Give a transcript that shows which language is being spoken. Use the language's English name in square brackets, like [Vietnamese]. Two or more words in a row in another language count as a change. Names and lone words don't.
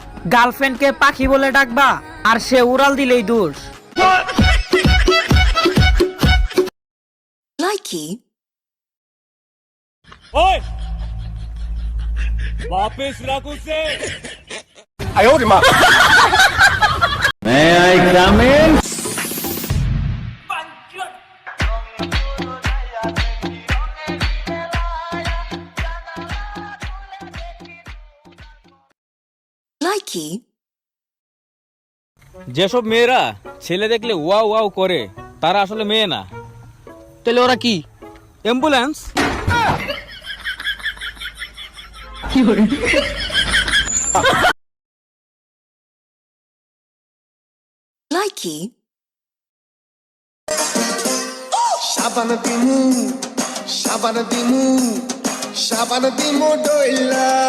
[Bangla] গার্লফ্রেন্ডকে পাখি বলে ডাকবা আর সে উড়াল দিলেই দোষ। [English] Likey, [Hindi] ओए वापस रख उसे [English] May I come in? likey, [Bangla] যেসব মেয়েরা ছেলে দেখলে ওয়াও ওয়াও করে তারা আসলে মেয়ে না। তাহলে ওরা কি? অ্যাম্বুলেন্স। [English] likey, [Bangla] Shabana dimu, Shabana dimu, Shabana dimu doila.